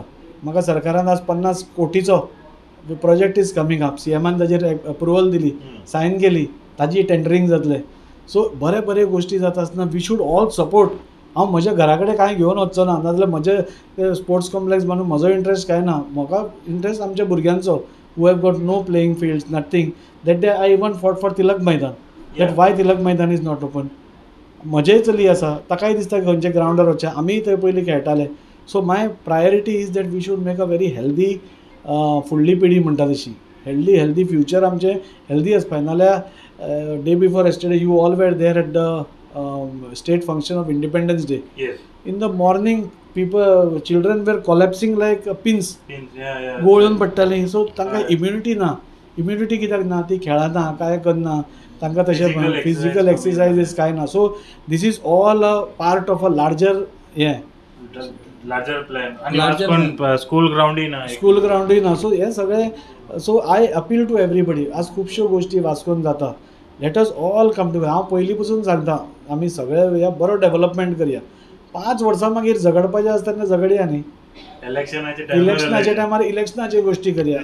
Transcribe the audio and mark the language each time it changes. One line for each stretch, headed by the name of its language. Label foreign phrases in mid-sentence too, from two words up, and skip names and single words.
Konkani: म्हाका सरकारान आज 50 कोटीचो प्रोजेक्ट
English: is coming up.
Konkani: सीएमान ताजेर अप्रुवल दिली, सायन केली, ताजी टेंडरींग जातलें. सो बरे बरे गोश्टी जाता आसतना
English: we should all support.
Konkani: हांव म्हज्या घरा कडेन कांय घेवन वचचो ना, नाजाल्यार म्हजे
English: sports complex
Konkani: बांदून म्हजो इंट्रस्ट कांय ना. म्हाका इंट्रस्ट आमच्या भुरग्यांचो
English: who have got no playing fields, nothing. That day I even fought for Tilak Maidan. That why Tilak Maidan is not open.
Konkani: म्हजेय चली आसा, ताकाय दिसता खंयच्या ग्रावंडार वचचें. आमी थंय पयलीं खेळटाले.
English: so my priority is that we should make a very healthy
Konkani: फुडली पिढी म्हणटा तशी.
English: healthy future
Konkani: आमचें हेल्दी आसपाक.
English: नाल्यार day before yesterday you all were there at the state function of Independence Day. in the morning children were collapsing like pins,
Konkani: गोळून पडटालीं. सो तांकां इम्युनिटी ना. इम्युनिटी कित्याक ना? ती खेळना, कांय करना, तांकां तशें
English: physical exercises
Konkani: कांय ना.
English: so this is all a part of a larger larger plan. school
Konkani: ग्राउंडूय ना. सो हे सगळें.
English: so I appeal to everybody.
Konkani: आज खुबश्यो गोश्टी वास्कोन जाता.
English: let us all come to.
Konkani: हांव पयलीं पसून सांगता आमी सगळे या बरो डेव्हलपमेंट करया. 5 वर्सां मागीर झगडपाचें आसता तेन्ना झगडया न्ही. इलेक्शनाच्या टायमार इलेक्शनाचे गोश्टी करया.